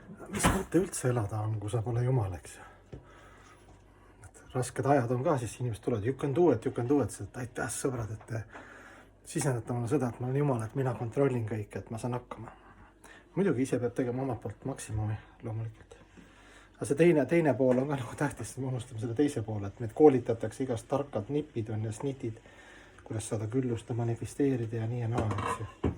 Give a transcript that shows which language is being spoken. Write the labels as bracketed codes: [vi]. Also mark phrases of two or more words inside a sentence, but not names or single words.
[et] mis mõte üldse elada on, kui sa pole jumal, eks ju. Rasked ajad on ka, siis inimesed tulevad, [en] you can do it, [et] et aitäh sõbrad, et te sisendate mulle seda, et ma olen jumal, et mina kontrollin kõike, et ma saan hakkama. Muidugi ise peab tegema omalt poolt maksimumi, loomulikult. Aga see teine pool on ka nagu tähtis, me unustame selle teise poole, et meid koolitatakse igast tarkad nipid on ja snitid, kuidas saada küllust ja manifesteerida ja nii ja naa, eks ju.